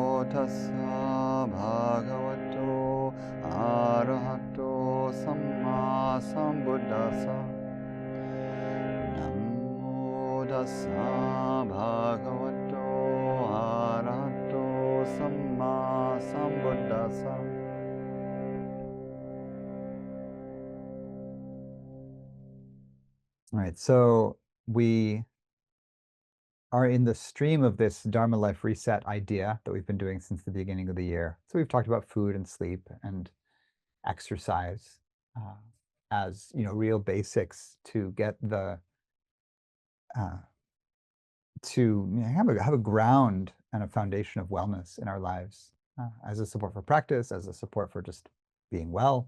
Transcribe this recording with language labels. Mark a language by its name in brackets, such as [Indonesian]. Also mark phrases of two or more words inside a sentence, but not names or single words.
[Pali] tassa bhagavato arahato samma sambuddhassa. Namo tassa bhagavato arahato samma sambuddhassa. [English] All right, so we are in the stream of this Dharma Life Reset idea that we've been doing since the beginning of the year. So we've talked about food and sleep and exercise as real basics to get the to have a ground and a foundation of wellness in our lives as a support for practice, as a support for just being well.